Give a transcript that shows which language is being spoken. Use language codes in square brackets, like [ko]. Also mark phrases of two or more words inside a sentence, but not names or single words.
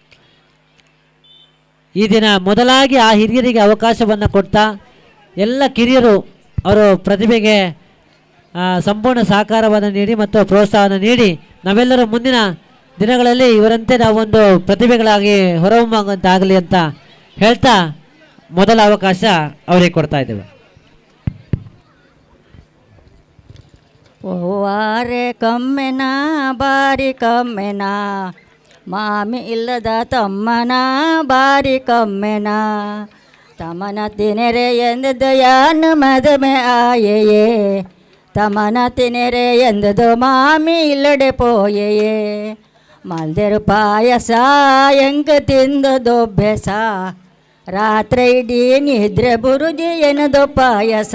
[kn] ಈ ದಿನ ಮೊದಲಾಗಿ ಆ ಹಿರಿಯರಿಗೆ ಅವಕಾಶವನ್ನು ಕೊಡ್ತಾ ಎಲ್ಲ ಕಿರಿಯರು ಅವರು ಪ್ರತಿಭೆಗೆ ಸಂಪೂರ್ಣ ಸಹಕಾರವನ್ನು ನೀಡಿ ಮತ್ತು ಪ್ರೋತ್ಸಾಹವನ್ನು ನೀಡಿ ನಾವೆಲ್ಲರೂ ಮುಂದಿನ ದಿನಗಳಲ್ಲಿ ಇವರಂತೆ ನಾವೊಂದು ಪ್ರತಿಭೆಗಳಾಗಿ ಹೊರಹೊಮ್ಮುವಂತಾಗಲಿ ಅಂತ ಹೇಳ್ತಾ ಮೊದಲ ಅವಕಾಶ ಅವರಿಗೆ ಕೊಡ್ತಾ ಇದ್ದೇವೆ. [tcy] ಓವಾರೆ ಕಮ್ಮೆನ ಬಾರಿ ಕಮ್ಮೆನ, ಮಾಮಿ ಇಲ್ಲದ ತಮ್ಮನ ಬಾರಿ ಕಮ್ಮೆನ, ತಮನ ತಿನೆರೆ ಎಂದದು ಯಾನು ಮದುವೆ ಆಯೆಯೇ, ತಮನ ತಿನೆರೆ ಎಂದದು ಮಾಮಿ ಇಲ್ಲಡೆ ಪೋಯೆಯೇ, ಮಲ್ದೆರು ಪಾಯಸ ಎಂಗ ತಿಂದದು ಬೆಸ, ರಾತ್ರಿ ಇಡೀ ನಿದ್ರೆ ಬುರುಜಿ ಎನದು ಪಾಯಸ,